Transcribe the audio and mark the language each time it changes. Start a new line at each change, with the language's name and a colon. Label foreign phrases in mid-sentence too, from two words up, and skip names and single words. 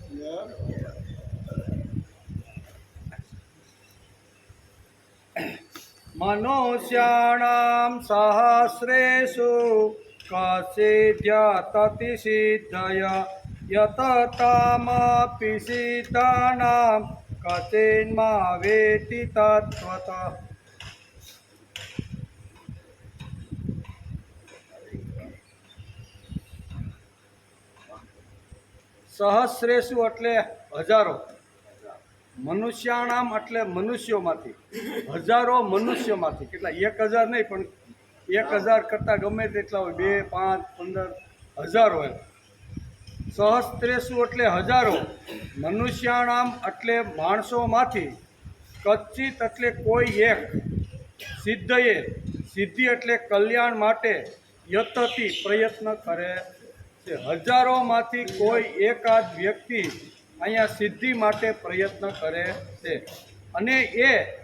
Sanskrit: मनुष्याणां सहस्रेषु कसिध्यति सिद्धय यततामपि सिद्धानां कचिन्मावेति तत्त्वतः
Gujarati: सहस्रेषु એટલે હજારો મનુષ્યાણામ એટલે મનુષ્યોમાંથી હજારો મનુષ્યોમાંથી કેટલા 1000 નહીં પણ 1000 કરતાં ગમે તેટલા હોય 2 5 15 હજાર હોય સહસ્ત્રેષુ એટલે હજારો મનુષ્યાણામ એટલે માણસોમાંથી કચ્ચિત એટલે કોઈ એક સિદ્ધયે સિદ્ધિ એટલે કલ્યાણ માટે યતતિ પ્રયત્ન કરે છે હજારોમાંથી કોઈ એકાદ વ્યક્તિ અહીંયા સિદ્ધિ માટે પ્રયત્ન કરે છે અને એ